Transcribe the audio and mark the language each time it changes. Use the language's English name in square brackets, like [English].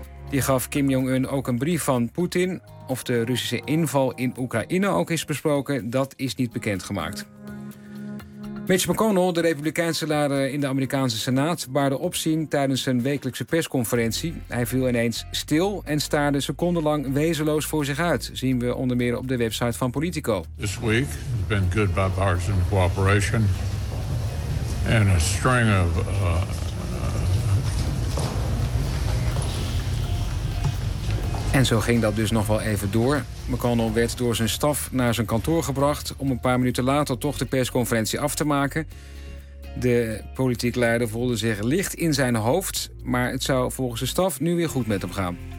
[Dutch] Die gaf Kim Jong-un ook een brief van Poetin. Of de Russische inval in Oekraïne ook is besproken, dat is niet bekendgemaakt. Mitch McConnell, de Republikeinse leider in de Amerikaanse Senaat, baarde opzien tijdens zijn wekelijkse persconferentie. Hij viel ineens stil en staarde secondenlang wezenloos voor zich uit. Zien we onder meer op de website van Politico. [English] This week has been good bipartisan cooperation and a string of [Dutch] En zo ging dat dus nog wel even door. McConnell werd door zijn staf naar zijn kantoor gebracht om een paar minuten later toch de persconferentie af te maken. De politiek leider voelde zich licht in zijn hoofd, maar het zou volgens zijn staf nu weer goed met hem gaan.